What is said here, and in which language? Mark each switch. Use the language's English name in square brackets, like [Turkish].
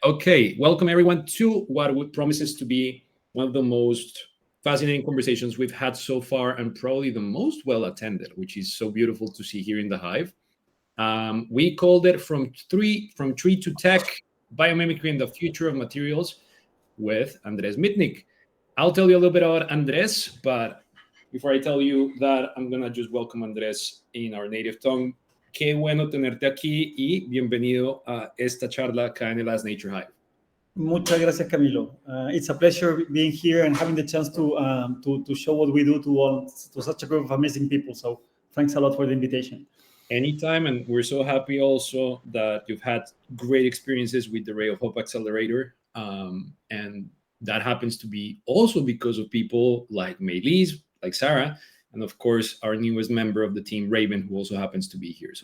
[English] Okay, welcome everyone to what promises to be one of the most fascinating conversations we've had so far, and probably the most well attended, which is so beautiful to see here in the Hive. We called it from tree to tech: biomimicry and the future of materials with Andrés Mitnik. I'll tell you a little bit about Andrés, but before I tell you that, I'm gonna just welcome Andrés in our native tongue. [Spanish] Qué bueno tenerte aquí y bienvenido a esta charla acá en el AskNature Hive. Muchas gracias, Camilo. [English] It's a pleasure being here and having the chance to show what we do to such a group of amazing people. So thanks a lot for the invitation. Anytime, and we're so happy also that you've had great experiences with the Ray of Hope Accelerator, and that happens to be also because of people like Maylise, like Sarah, and of course our newest member of the team, Raven, who also happens to be here.